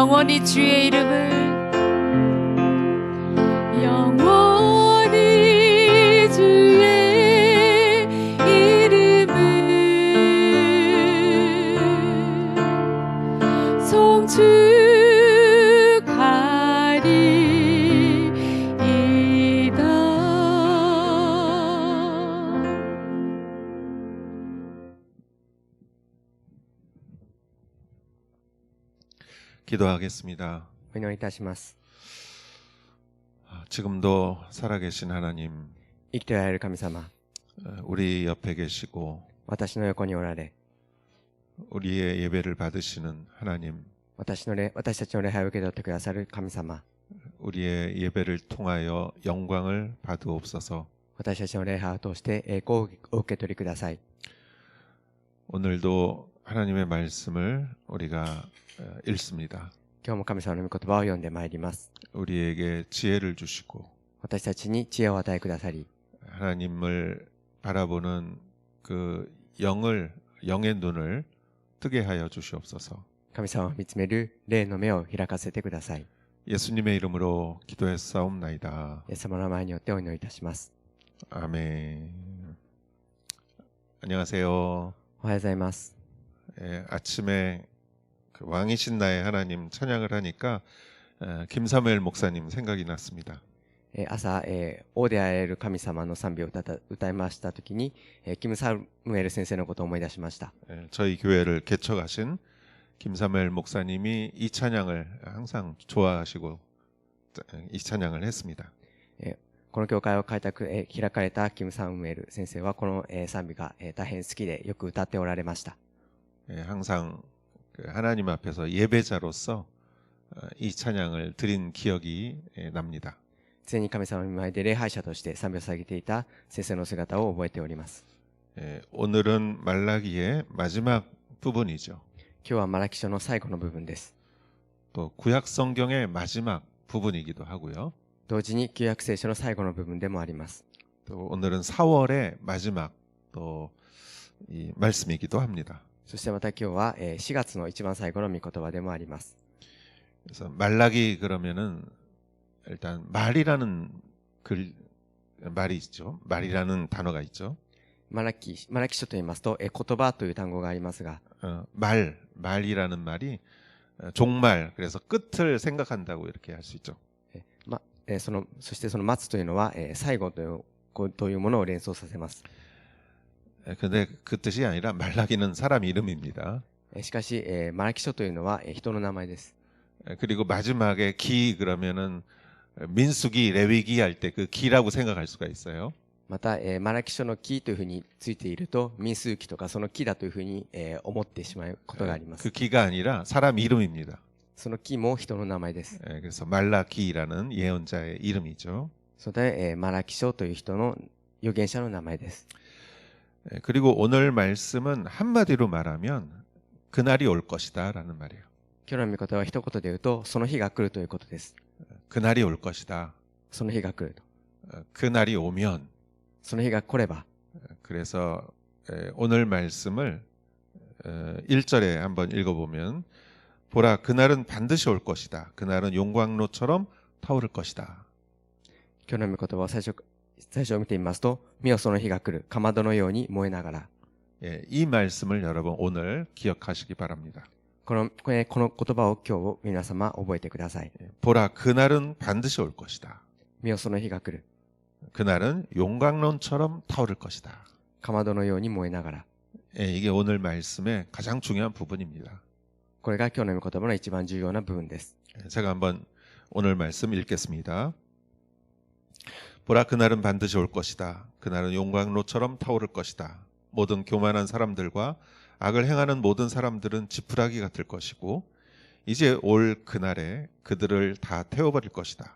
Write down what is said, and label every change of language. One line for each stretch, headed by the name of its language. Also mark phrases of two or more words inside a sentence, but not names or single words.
Korean: 영원히 주의 이름을 영원히 주의 이름을 송축하리이다. 기도하겠습니다.
Japanese: お祈りいたします。
Korean: 지금도 살아계신 하나님,
Japanese: 生きておられる神様、
Korean: 우리 옆에 계시고
Japanese: 私の横におられ、
Korean: 우리의 예배를 받으시는 하나님,
Japanese: 私たちの礼拝を受け取ってくださる神様、
Korean: 우리의 예배를 통하여 영광을 받으옵소서.
Japanese: 私たちの礼拝を通して栄光をお受け取りください。
Korean: 오늘도 하나님의 말씀을 우리가 읽습니다.
Japanese: 今日も神様の御言葉を読んでまいります。
Korean: 우리에게 지혜를 주시고
Japanese: 私たちに知恵を与えくださり、
Korean: 하나님을 바라보는 그 영의 눈을 뜨게 하여 주시옵소서.
Japanese: 神様を見つめる霊の目を開かせてください。
Korean: 예수님의 이름으로 기도했사옵나이다.
Japanese: イエス様の名前によってお祈りいたします。
Korean: 아멘. 안녕하세요.
Japanese: おはようございます。
Korean: 아침에 그 왕이신 나의 하나님 찬양을 하니까 김사무엘 목사님 생각이 났습니다.
Japanese: 朝、王であられる神様の賛美を歌いましたときに、キム・サムエル先生のことを思い出しました。
Korean: 저희 교회를 개척하신 김사무엘 목사님이 이 찬양을 항상 좋아하시고 이 찬양을 했습니다.
Japanese: この教会を開かれたキム・サムエル先生はこの賛美が大変好きでよく歌っておられました。
Korean: 항상 하나님 앞에서 예배자로서 이 찬양을 드린 기억이 납니다.
Japanese: 常に神様の前で礼拝者として賛美を捧げていた先生の姿を覚えております。
Korean: 오늘은 말라기의 마지막 부분이죠.
Japanese: 今日はマラキ書の最後の部分です。
Korean: 또 구약 성경의 마지막 부분이기도 하고요.
Japanese: 同時に旧約聖書の最後の部分でもあります。
Korean: 또 오늘은 4월의 마지막 또 이 말씀이기도 합니다.
Japanese: そしてまた今日は4月の一番最後の御言葉でもあります。
Korean: 그래서 말라기 그러면은 일단 말이라는 말이 있죠. 말이라는 단어가 있죠.
Japanese: マラキ書と言いますと、言葉という単語がありますが、
Korean: 말이라는 말이 종말, 그래서 끝을 생각한다고 이렇게 할 수 있죠.
Japanese: そしてその末というのは、最後というものを連想させます。
Korean: 근데 그 뜻이 아니라 말라기는 사람 이름입니다.
Japanese: しかし、マラキ書というのは、人の名前です。
Korean: 그리고 마지막에 기 그러면은 민수기, 레위기 할 때 그 기라고 생각할 수가 있어요.
Japanese: また、マラキ書の木というふうについていると、民数記とかその木だというふうに、思ってしまうことがあります。
Korean: 그 기가 아니라 사람 이름입니다.
Japanese: その木も人の名前です。
Korean: 그래서 말라기라는 예언자의 이름이죠.
Japanese: それで、マラキ書という人の預言者の名前です。
Korean: 그리고 오늘 말씀은 한마디로 말하면 그날이 올 것이다라는 말이에요.
Japanese: 今日の御言葉は一言で言うと、その日が来るということです。
Korean: 그날이 올 것이다.
Japanese: その日が来ると。
Korean: 그날이 오면
Japanese: その日が来れば。
Korean: 그래서 오늘 말씀을 1절에 한번 읽어보면 보라 그날은 반드시 올 것이다. 그날은 용광로처럼 타오를 것이다.
Japanese: 今日の御言葉を最初を見てみますと、見よその日が来る、かまどのように燃えながら。
Korean: 이 말씀을 여러분 오늘 기억하시기 바랍니다.
Japanese: この言葉を今日皆様覚えてください。
Korean: 보라 그날은 반드시 올 것이다.
Japanese: 見よその日が来る、
Korean: 그날은 용광론처럼 타오를 것이다.
Japanese: かまどのように燃えながら。
Korean: 이게 오늘 말씀의 가장 중요한 부분입니다.
Japanese: これが今日の御言葉の一番重要な部分です。
Korean: 제가 한번 오늘 말씀 읽겠습니다. 보라 그날은 반드시 올 것이다. 그날은 용광로처럼 타오를 것이다. 모든 교만한 사람들과 악을 행하는 모든 사람들은 지푸라기가 될 것이고 이제 올 그날에 그들을 다 태워버릴 것이다.